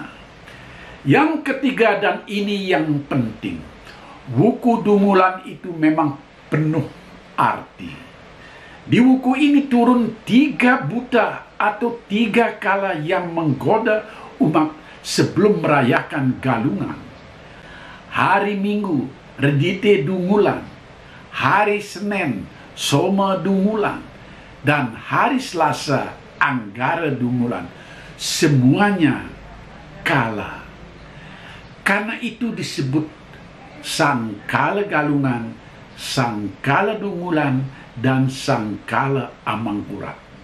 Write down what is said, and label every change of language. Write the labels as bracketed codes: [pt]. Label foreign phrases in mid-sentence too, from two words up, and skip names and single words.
[id] Yang ketiga, dan ini yang penting, wuku Dungulan itu memang penuh arti. Di wuku ini turun 3 buta atau 3 kala yang menggoda umat sebelum merayakan Galungan. Hari Minggu, Redite Dungulan, hari Senin, Soma Dungulan, dan hari Selasa, Anggara Dungulan. Semuanya kala. Karena itu disebut Sangkala Galungan, Sangkala Dungulan, dan Sangkala Amangkurat.